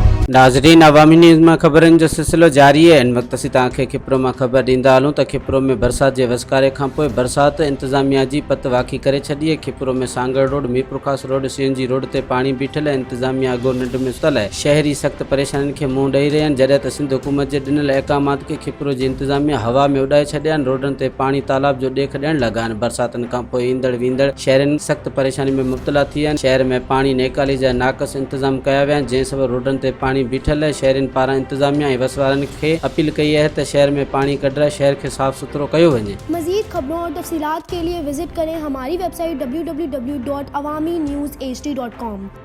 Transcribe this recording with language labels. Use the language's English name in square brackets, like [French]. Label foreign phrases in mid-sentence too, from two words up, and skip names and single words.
[Sindhi] नाज़रीन, अवामी न्यूज़ में ख़बरनि जो सिलसिलो जारी है। इन वक्त असीं तव्हांखे खिप्रो में ख़बर ॾींदा हलूं त खिप्रो में बरसात के वसकारे खां पोइ बरसात इंतज़ामिया जी पत वाखी करे छॾी है। खिप्रो में सांगड़ रोड, मीरपुरखास रोड, CNG रोड ते पानी बीठल है। इंतज़ामिया अगो निंड में सुतल है। शहरी सख्त परेशानी के मुंह ॾेई रहिया आहिनि। जॾहिं त सिंध हुकूमत के ॾिनल अहकामात के खिप्रो जी इंतज़ामिया हवा में उड़ाए छॾिया आहिनि। रोडनि ते पानी तालाब जो ॾेख ॾियण लॻा आहिनि। बरसातनि खां पोइ ईंदड़ वींदड़ शहरनि सख्त परेशानी में मुब्तला थी विया आहिनि। शहर में पानी नेकाली जा नाक़स इंतज़ाम कया विया आहिनि, जंहिं सबबि रोडनि ते पानी बीठल है। शहरनि पारां इंतज़ामिया ऐं वसवारनि खे अपील कई है त शहर में पानी कढराए शहर के साफ़ सुथरो कयो वञे। [Urdu] مزید خبروں اور تفصیلات کے لیے وزٹ کریں ہماری ویب سائٹ www.awamiNewsHD.com।